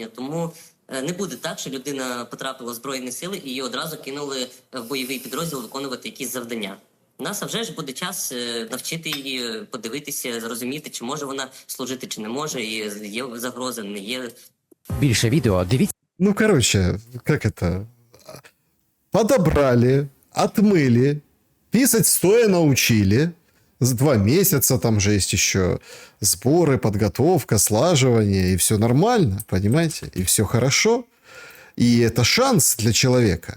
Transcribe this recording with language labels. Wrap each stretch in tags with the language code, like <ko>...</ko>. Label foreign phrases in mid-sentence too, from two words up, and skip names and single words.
<uk>Тому не буде так, що людина потрапила в Збройні сили і її одразу кинули в бойовий підрозділ виконувати якісь завдання. У нас, а вже ж, буде час навчити її, подивитися, зрозуміти, чи може вона служити, чи не може, і є загроза, не є. Більше відео дивіться.</uk> <ru>Ну, короче, как это? Подобрали, отмыли, писать стоя научили. За 2 месяца там же есть еще сборы, подготовка, слаживание, и все нормально, понимаете? И все хорошо. И это шанс для человека.</ru>